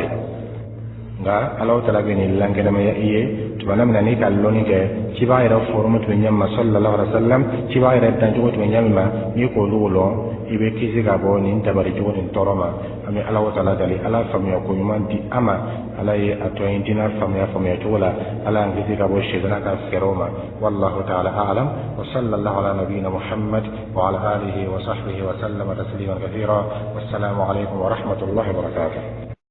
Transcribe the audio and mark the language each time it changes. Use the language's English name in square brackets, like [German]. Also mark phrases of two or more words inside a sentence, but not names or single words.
[Bambara] ye nka Alahu Taala bɛ nin lankɛnɛmaya i ye tuma min na n'i ka lɔnni kɛ cibaa yɛrɛ forme tun bɛ ɲɛ min ma [Arabic] صلى الله عليه وسلم [Bambara] cibaa yɛrɛ dancogo tun bɛ ɲɛ min ma n'i k'olu lɔn i bɛ kisi ka bɔ nin dabali cogo nin tɔɔrɔ ma an bɛ Alahu Taala deli ala faamuya ko ɲuman di an ma ala ye a tɔ in dina faamuya cogo la ala y'an kisi ka bɔ sitana ka fɛɛrɛw ma [Arabic] والله تعالى أعلم وصلى الله على نبينا محمد وعلى آله وصحبه وسلم تسليما كثيرا والسلام عليكم ورحمة الله وبركاته